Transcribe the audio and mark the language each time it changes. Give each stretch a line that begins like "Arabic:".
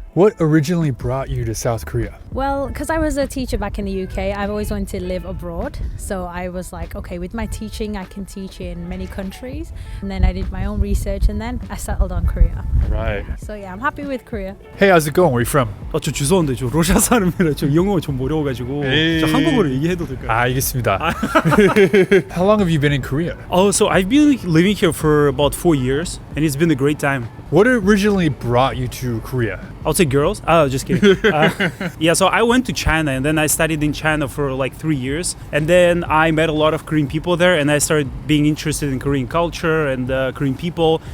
English: What originally brought you to South Korea? Well, because I was a teacher back in the UK, I've always wanted to live abroad. So I was like, okay, with my teaching, I can teach in many countries. And then I did my own research and then I settled on Korea. Right. So yeah, I'm happy with Korea. Hey, how's it going? Where are you from?
Korean: 저 죄송한데 저 러시아 사람이라 저 영어 좀 어려워가지고 저 한국어로 얘기해도 될까요? 알겠습니다.
English: How long have you been in Korea? So I've been living here for about 4 years and it's been a great time. What originally brought you to Korea? I would say girls. Oh, just kidding. Yeah, so I went to China and then I studied in China for like 3 years. And then I met a lot of Korean people there and I started being interested in Korean culture and Korean people.